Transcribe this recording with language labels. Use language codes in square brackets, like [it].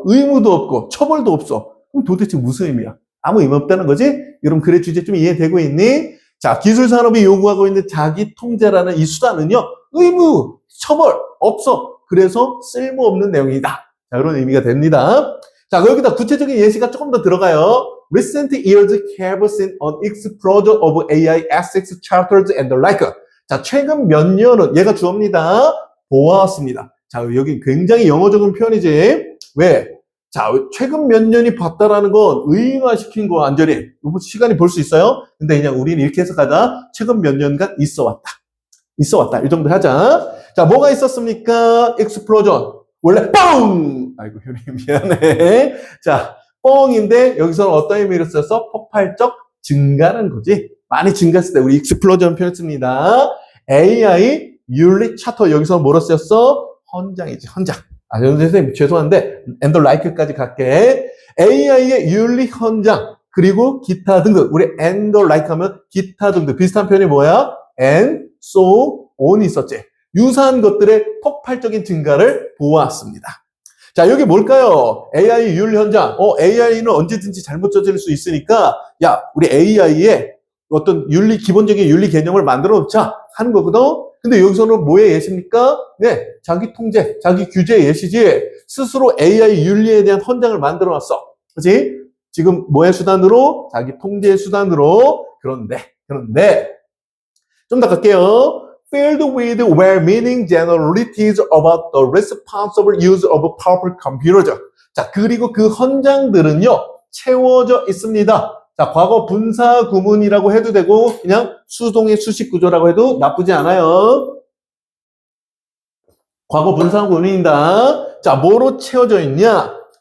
[ko] 의무도 없고 처벌도 없어. 그럼 도대체 무슨 의미야? 아무 의미 없다는 거지? 여러분 글의 주제 좀 이해되고 있니? 자, 기술산업이 요구하고 있는 자기 통제라는 이 수단은요. 의무, 처벌 없어. 그래서 쓸모없는 내용이다. 자, 그런 의미가 됩니다. 자, 여기다 구체적인 예시가 조금 더 들어가요. [en] Recent years have seen an explosion of AI ethics charters and the like. [ko] 자, 최근 몇 년은 얘가 주어입니다. 보았습니다. 자, 여기 굉장히 영어적인 표현이지. 왜? 자, 최근 몇 년이 봤다라는 건 의인화시킨 거 완전히. 시간이 볼 수 있어요? 근데 그냥 우리는 이렇게 해석하자. 최근 몇 년간 있어 왔다. 있어 왔다. 이 정도 하자. 자, 뭐가 있었습니까? explosion. 원래 뻥! 아이고, 효리 미안해. 자, 뻥인데 여기서는 어떤 의미로 써서 폭발적 증가라는 거지. 많이 증가했을 때 우리 explosion 표현 씁니다. AI 윤리 차터 여기서 뭐로 쓰였어? 헌장이지, 헌장. 아, 선생님 죄송한데 [en] and the like [ko] 까지 갈게. AI의 윤리 헌장 그리고 기타 등등. 우리 [en] and the like [ko] 하면 기타 등등. 비슷한 표현이 뭐야? [en] and so on [ko] 이 있었지. 유사한 것들의 폭발적인 증가를 보았습니다. 자, 여기 뭘까요? AI 윤리 현장. AI는 언제든지 잘못 저지를 수 있으니까, 야, 우리 AI의 어떤 윤리, 기본적인 윤리 개념을 만들어 놓자 하는 거거든? 근데 여기서는 뭐의 예시입니까? 네, 자기 통제, 자기 규제 예시지. 스스로 AI 윤리에 대한 헌장을 만들어 놨어. 그치? 지금 뭐의 수단으로? 자기 통제의 수단으로. 그런데, 좀 더 갈게요. [en] Filled with well-meaning generalities about the responsible use of powerful computers. [ko] 자, 그리고 그 헌장들은요, 채워져 있습니다. 자, 과거 분사 구문이라고 해도 되고, 그냥 수동의 수식 구조라고 해도 나쁘지 않아요. 과거 분사 구문입니다. 자, 뭐로 채워져 있냐?